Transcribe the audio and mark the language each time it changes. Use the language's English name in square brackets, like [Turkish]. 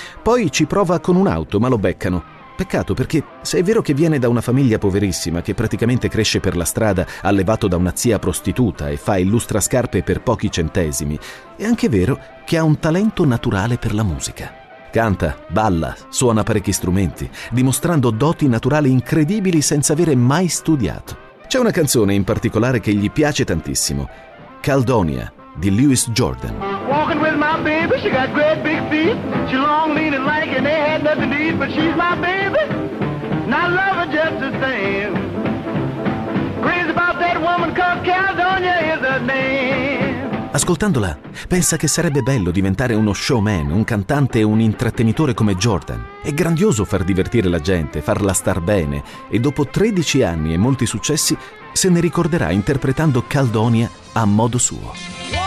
[Italian] Poi ci prova con un'auto, ma lo beccano. Peccato, perché se è vero che viene da una famiglia poverissima, che praticamente cresce per la strada, allevato da una zia prostituta e fa illustrascarpe per pochi centesimi, è anche vero che ha un talento naturale per la musica. Canta, balla, suona parecchi strumenti, dimostrando doti naturali incredibili senza avere mai studiato. C'è una canzone in particolare che gli piace tantissimo, Caledonia, di Lewis Jordan. [English] Walking with my baby, she got great big feet. She long, lean and lanky, and they had nothing to eat. But she's my baby, and I love her just the same. Crazy about that woman, 'cause Caledonia is her name. [Italian] Ascoltandola, pensa che sarebbe bello diventare uno showman, un cantante e un intrattenitore come Jordan. È grandioso far divertire la gente, farla star bene, e dopo 13 anni e molti successi, se ne ricorderà interpretando Caledonia a modo suo.